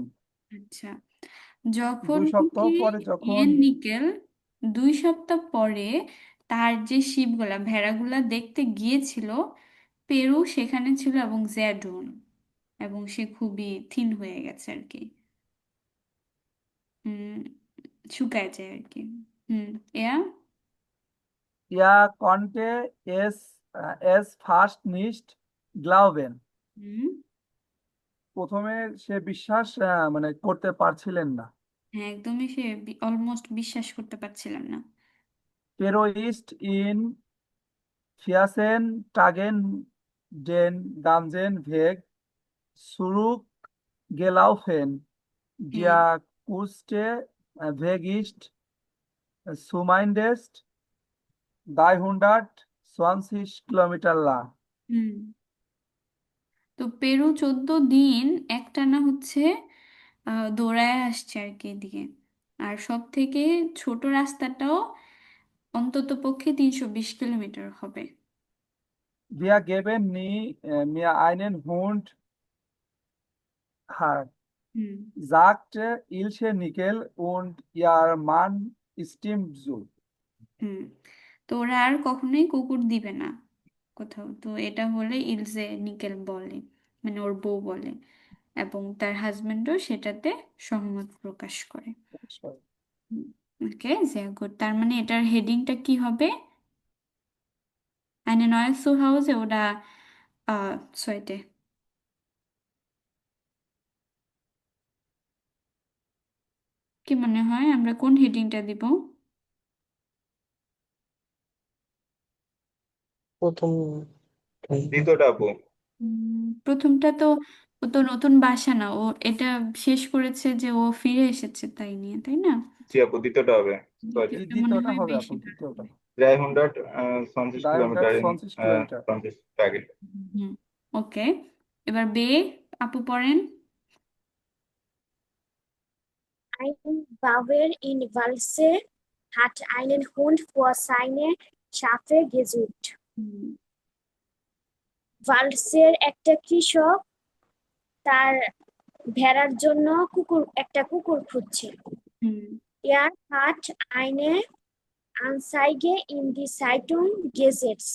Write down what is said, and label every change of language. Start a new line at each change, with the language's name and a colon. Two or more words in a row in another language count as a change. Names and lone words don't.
Bangla: আচ্ছা, যখন 2 সপ্তাহ কি পরে যখন ইয়েন নিকেল 2 সপ্তাহ পরে তার যে শিপগুলা ভেড়াগুলা দেখতে গিয়েছিল, পেরু সেখানে ছিল এবং জ্যাডুন, এবং সে খুবই থিন হয়ে গেছে আর কি। হুম, শুকায় যায় আর কি। হুম, এয়া।
German: konnte es fast nicht glauben.
Bangla: হুম, প্রথমে সে বিশ্বাস মানে করতে পারছিলেন না। হ্যাঁ, একদমই সে অলমোস্ট বিশ্বাস করতে পারছিলাম না।
German: Pero ist in 14 Tagen den ganzen Weg zurückgelaufen.
Bangla: হুম,
German: Der kurze Weg ist zumindest 320 Kilometer lang.
Bangla: হুম, তো পেরু 14 দিন একটানা হচ্ছে দৌড়ায় আসছে আর কি এদিকে। আর সব থেকে ছোট রাস্তাটাও অন্তত পক্ষে 320 কিলোমিটার হবে।
German: Wir geben nie mir einen Hund,
Bangla: হুম,
German: sagte Ilse Nickel und ihr Mann stimmt zu.
Bangla: হুম, তো ওরা আর কখনোই কুকুর দিবে না কোথাও। তো এটা হলে ইলজে নিকেল বলে, মানে ওর বউ বলে, এবং তার হাজবেন্ডও সেটাতে সহমত প্রকাশ করে। ওকে,
German: sehr gut।
Bangla: তার মানে এটার হেডিংটা কি হবে?
German: Eine neue Zuhause oder zweite?
Bangla: কি মনে হয় আমরা কোন হেডিংটা দিব? প্রথম দ্বিতীয়টা আপু। প্রথমটা তো, ও তো নতুন বাসা না, ও এটা শেষ করেছে যে ও ফিরে এসেছে তাই নিয়ে, তাই না? জি আপু, দ্বিতীয়টা হবে। সরি। দ্বিতীয়টা মনে দ্বিতীয়টা হয় হবে বেশি আপু, ভালো দ্বিতীয়টা। হবে। 320 কিলোমিটার 320 কিলোমিটার। 20 টার্গেট। হুম, ওকে। এবার বে, আপু পড়েন।
German: Ein Bauer in Walse hat einen Hund für seine Schafe gesucht.
Bangla: হুম, ওয়ালসের একটা কৃষক তার ভেড়ার জন্য একটা কুকুর খুঁজছে। হুম,
German: Er hat eine Anzeige in die Zeitung gesetzt.